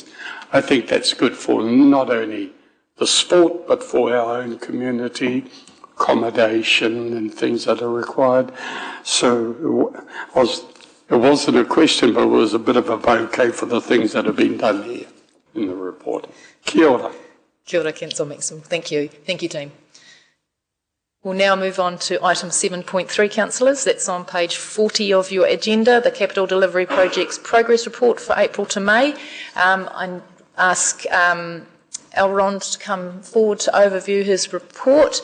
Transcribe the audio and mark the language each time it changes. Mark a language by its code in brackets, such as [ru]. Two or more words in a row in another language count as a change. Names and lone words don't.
[en] I think that's good for not only the sport, but for our own community, accommodation and things that are required. So it wasn't a question, but it was a bit of a bouquet for the things that have been done here in the report. [mi] Kia ora. Kia ora, [en] Councillor Maxwell. Thank you. Thank you, team. We'll now move on to item 7.3, councillors. That's on page 40 of your agenda, the Capital Delivery Project's progress report for April to May. I ask Elrond to come forward to overview his report.